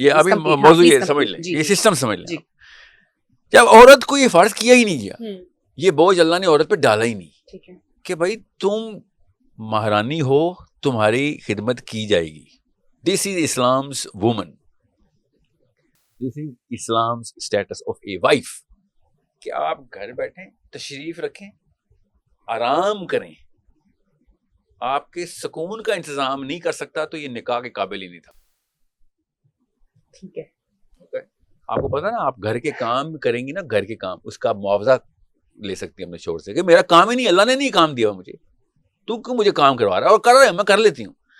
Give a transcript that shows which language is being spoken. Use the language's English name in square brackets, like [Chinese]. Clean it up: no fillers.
[Urdu] یہ ابھی موضوع یہ سمجھ لیں, یہ سسٹم سمجھ لیں. جب عورت کو یہ فرض کیا ہی نہیں گیا, یہ بوجھ اللہ نے عورت پہ ڈالا ہی نہیں کہ بھائی تم مہرانی ہو, تمہاری خدمت کی جائے گی. [English] This is Islam's woman. This is Islam's status of a wife. [Urdu] کہ آپ گھر بیٹھیں, تشریف رکھیں, آرام کریں. آپ کے سکون کا انتظام نہیں کر سکتا تو یہ نکاح کے قابل ہی نہیں تھا. ٹھیک ہے, آپ کو پتا نا, آپ گھر کے کام کریں گی نا, گھر کے کام, اس کا معاوضہ لے سکتی ہیں اپنے شوہر سے کہ میرا کام ہی نہیں, اللہ نے نہیں کام دیا مجھے, تو کیوں مجھے کام کروا رہا ہے, اور کر رہے ہیں, میں کر لیتی ہوں.